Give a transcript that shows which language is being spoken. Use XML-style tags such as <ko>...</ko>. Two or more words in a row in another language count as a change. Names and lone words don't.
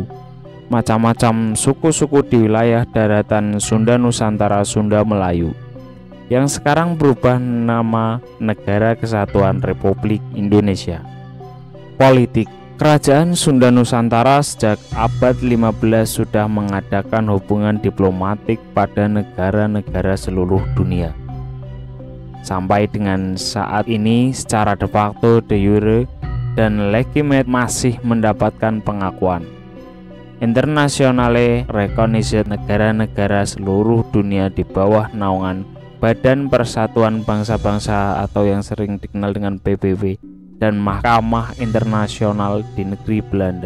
<id>Macam-macam suku-suku di wilayah daratan Sunda Nusantara, Sunda Melayu, yang sekarang berubah nama Negara Kesatuan Republik Indonesia. Politik. Kerajaan Sunda Nusantara sejak abad 15 sudah mengadakan hubungan diplomatik pada negara-negara seluruh dunia. Sampai dengan saat ini secara</id> <la>de facto, de jure,</la> <id>dan legitimate masih mendapatkan pengakuan</id> <en>internasionale recognition</en> <id>negara-negara seluruh dunia di bawah naungan Badan Persatuan Bangsa-Bangsa atau yang sering dikenal dengan PBB dan Mahkamah Internasional di negeri Belanda.</id>